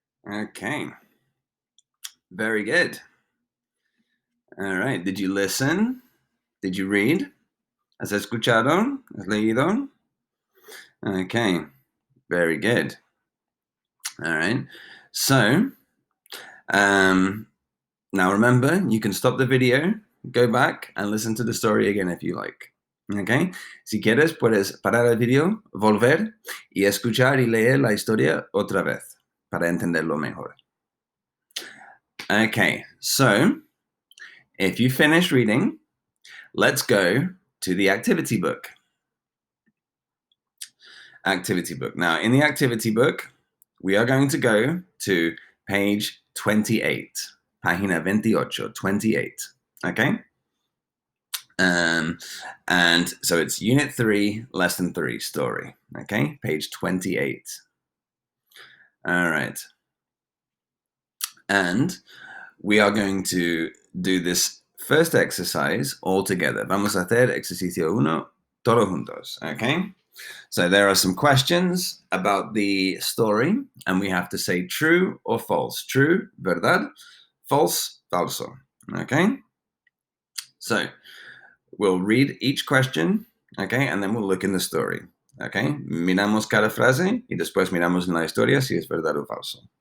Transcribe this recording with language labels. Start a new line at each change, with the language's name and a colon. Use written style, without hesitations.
English: Okay. Very good. All right. Did you listen? Did you read?
Spanish: ¿Has escuchado? ¿Has leído?
English: Okay. Very good. All right. So, now remember, you can stop the video, go back and listen to the story again if you like. Okay.
Spanish: Si quieres, puedes parar el video, volver y escuchar y leer la historia otra vez para entenderlo mejor.
English: Okay. So, if you finish reading, let's go to the activity book. Activity book. Now, in the activity book, we are going to go to page 28.
Spanish: Página 28, 28.
English: Okay? And so it's Unit 3, Lesson 3, Story. Okay? Page 28. All right. And we are going to do this first exercise all together.
Spanish: Vamos a hacer ejercicio 1 todos juntos.
English: Okay? So there are some questions about the story, and we have to say true or false. True, verdad. False, falso. Okay? So we'll read each question, okay, and then we'll look in the story. Okay?
Spanish: Miramos cada frase y después miramos en la historia si es verdad o falso.